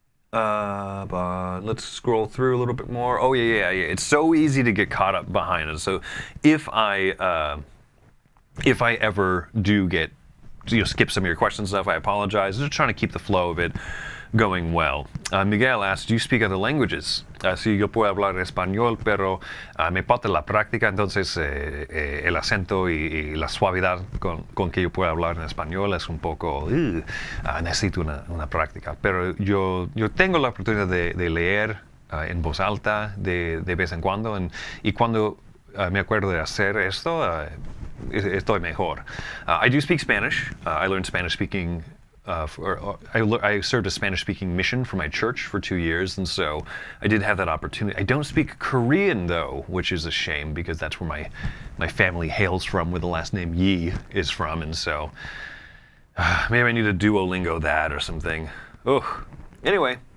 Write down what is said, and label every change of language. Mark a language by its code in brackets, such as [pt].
[en] But let's scroll through a little bit more. Oh yeah. It's so easy to get caught up behind it. So if I ever do get skip some of your questions and stuff, I apologize. Just trying to keep the flow of it going well. Miguel asks, do you speak other languages? [es] Sí, yo puedo hablar español, pero me falta la práctica, entonces el acento y la suavidad con que yo puedo hablar en español es un poco, necesito una práctica. Pero yo tengo la oportunidad de leer en voz alta de vez en cuando, y cuando me acuerdo de hacer esto, estoy mejor. [en] I do speak Spanish. I learned Spanish speaking. I served a Spanish-speaking mission for my church for 2 years, and so I did have that opportunity. I don't speak Korean, though, which is a shame, because that's where my family hails from, where the last name Yi is from, and so maybe I need to Duolingo that or something. Ugh. Anyway.